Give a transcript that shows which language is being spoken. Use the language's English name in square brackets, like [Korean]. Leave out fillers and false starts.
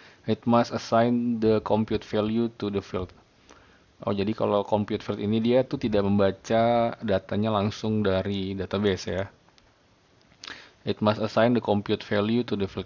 [English] It must assign the compute value to the field. [Indonesian] Oh, jadi kalau compute field ini dia tuh tidak membaca datanya langsung dari database ya. [English] It must assign the compute value to the field.